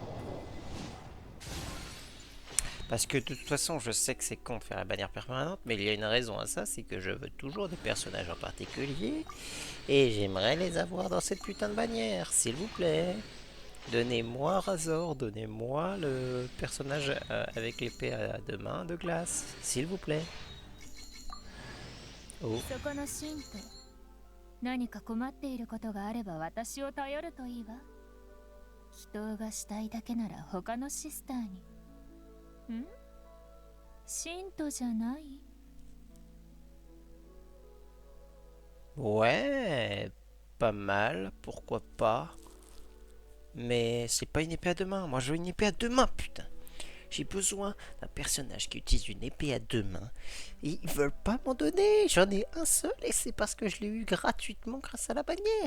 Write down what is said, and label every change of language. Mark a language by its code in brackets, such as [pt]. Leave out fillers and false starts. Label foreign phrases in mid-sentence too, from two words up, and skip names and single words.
[fr] Parce que de toute façon, je sais que c'est con de faire la bannière permanente, mais il y a une raison à ça, c'est que je veux toujours des personnages en particulier, et j'aimerais les avoir dans cette putain de bannière, s'il vous plaît. Donnez-moi Razor, donnez-moi le personnage avec l'épée à deux mains de glace, s'il vous plaît. Oh. [ja] そこの信徒、何か困っていることがあれば私を頼るといいわ。祈祷がしたいだけなら他のシスターに。ん？信徒じゃない？ [fr] Ouais, pas mal, pourquoi pas. Mais c'est pas une épée à deux mains, moi je veux une épée à deux mains, putain. J'ai besoin d'un personnage qui utilise une épée à deux mains. Et ils veulent pas m'en donner. J'en ai un seul et c'est parce que je l'ai eu gratuitement grâce à la bannière.